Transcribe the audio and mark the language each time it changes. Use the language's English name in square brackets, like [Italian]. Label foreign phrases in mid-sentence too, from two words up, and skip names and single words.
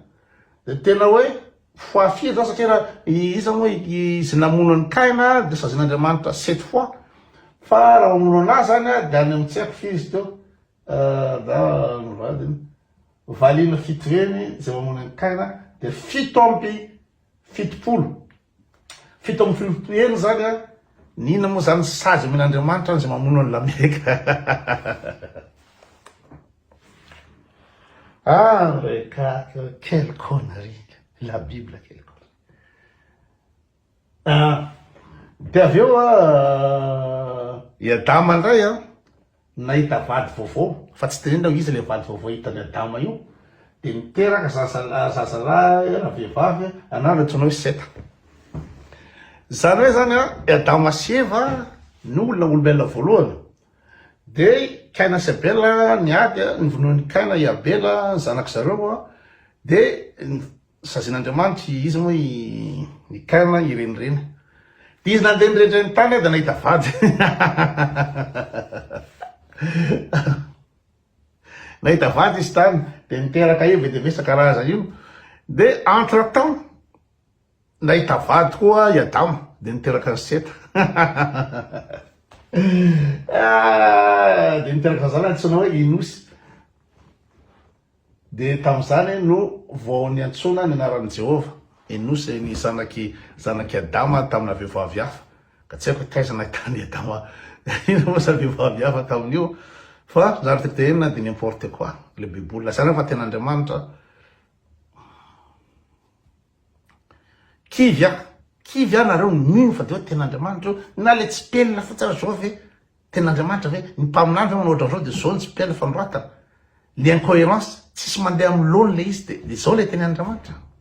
[Malagasy] De tena hoe fois zao satria raha izy zany hoe izy namono ny kaina de sazin'Andriamanitra 7 fois fa raha mamono anazy zany a de any amin'ny tsy haiko fizy teo da ny vadiny valina fito reny zay mamono ny kaina de 7 amby 70 eny zany a. Nina moa zany sazy amin'Andriamanitra zay mamono ny Lameka. [French] Reka quelle connerie, la Bible quelle connerie. [Malagasy] De aveo i Adama ndray a nahita vady vaovao fa tsy tenena izy le vady vaovao hitany Adama io de niteraka zazalahy na vehivavy anarany antsoina hoe Seta. Zany hoe zany a Adama sy Eva ny olona olombelona voalohany. De Kaina sy Abela niady nivonoan'ny Kaina i Abela zanaky zareo a. De sazin'Andriamanitra izy moa i Kaina irenireny. De izy nandeha nirendreny tany de nahita vady. Nahita vady izy tany de niteraka Eva de vesaka karaza io. De [French] entre temps [Malagasy] nahita vady koa i Adama de niteraka ny Seta. De niteraka zany antsoina hoe Inosy. De tam'izany no vao niantsona ny anaran'i Jehova Inosy ny zanaky Adama tamina vehivavy hafa. Ka tsy haiko taiza nahitany Adama ino moa sa vehivavy hafa tamin'io fa zary tetenina de [French] n'importe quoi [Malagasy] le bibola zany fa ten'Andriamanitra kivy nareo mino fa de hoe ten'Andriamanitra na le tsy pelina fa tsara zao ve ten'Andriamanitra ve ny mpaminandro manao ohatran'izao de zao tsy pelina fanoratana le incohérence tsisy mandeha amin'ny lony le izy de zao le ten'Andriamanitra.